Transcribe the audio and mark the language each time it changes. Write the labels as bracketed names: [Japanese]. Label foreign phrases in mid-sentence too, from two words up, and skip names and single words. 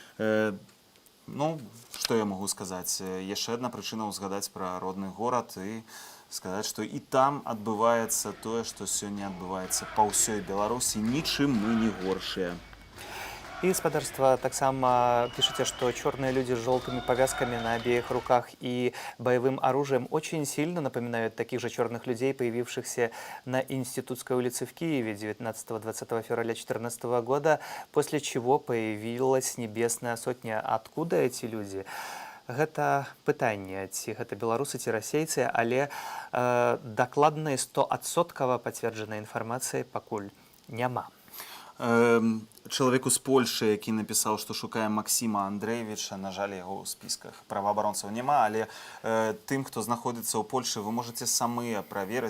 [Belarusian] Ну, што я магу сказаць? Яшчэ адна прычына ўзгадаць пра родны горад і сказаць, што і там адбываецца тое, што сёння адбываецца па ўсёй Беларусі, нічым мы не горшыя. [Russian] И господарство таксама пишите, что черные люди с желтыми повязками на обеих руках и боевым оружием очень сильно напоминают таких же черных людей, появившихся на Институтской улице в Киеве 19-20 февраля 2014 года, после чего появилась Небесная Сотня. Откуда эти люди? [Belarusian] Гэта пытанне, ці гэта беларусы, ці расейцы, але дакладнай 100% пацверджанай інфармацыі пакуль няма. Чалавеку з Польшы, які напісаў, што шукае Максіма Андрэевіча, на жаль, яго ў спісках праваабаронцаў няма, але тым, хто знаходзіцца ў Польшы, вы можаце самыя праверыць.